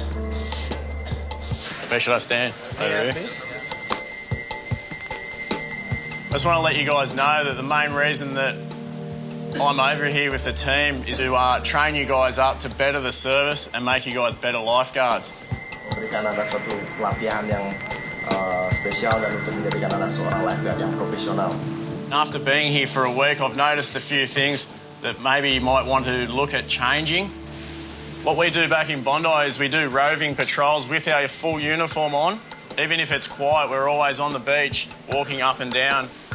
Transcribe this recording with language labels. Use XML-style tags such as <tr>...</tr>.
<en>Where should I stand? Over here? I just want to let you guys know that the main reason that I'm over here with the team is to train you guys up to better the service and make you guys better lifeguards.</en> <id>Memberikan ada suatu pelatihan yang spesial dan untuk menjadikan ada seorang lifeguard yang profesional.</id> <en>After being here for a week, I've noticed a few things that maybe you might want to look at changing. What we do back in Bondi is we do roving patrols with our full uniform on. Even if it's quiet, we're always on the beach, walking up and down.</en>